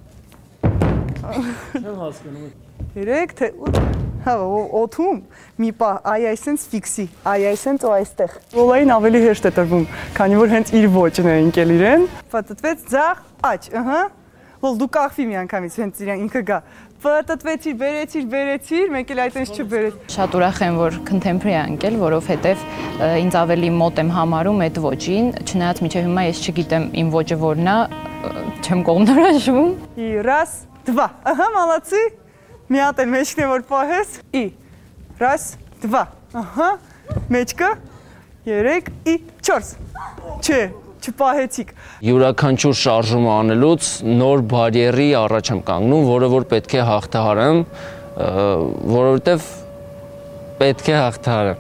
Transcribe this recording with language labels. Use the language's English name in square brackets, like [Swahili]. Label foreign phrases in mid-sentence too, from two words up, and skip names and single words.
[Armenian] Չեմ հասկանում։ 3 թե 8։ Հա, օթում մի պահ, այ այսենց ֆիքսի, այ այսենց ու այստեղ։ Լոլային ավելի հեշտ է տրվում, քանի որ հենց իր ոճն է ընկել իրեն։ Պատտվեց ձախ, աջ, ըհը։ Ո՞լ դու կախվի մի անգամից հենց իրեն ինքը գա։ Պատտվեցիր, բերեցիր, մեկ էլ այտենց չբերեց։ Շատ ուրախ եմ, որ contemporary է ընկել, որովհետև ինձ ավելի մոտ եմ համարում այդ ոճին, չնայած մինչև հիմա ես չգիտեմ իմ ոճը որն է, չեմ կողմնորոշվում։ [Russian] Раз, два, [Armenian] ահա, молодцы։ Մի հատ էլ մեջքն է որ պահես։ [Russian] Раз, два, [Armenian] ահա, մեջքը 3 и 4։ Չէ, չպահեցիք։ Յուրաքանչյուր շարժումը անելուց նոր բարիերի առաջ եմ կանգնում, որը որ պետք է հաղթահարեմ, որովհետև պետք է հաղթահարեմ։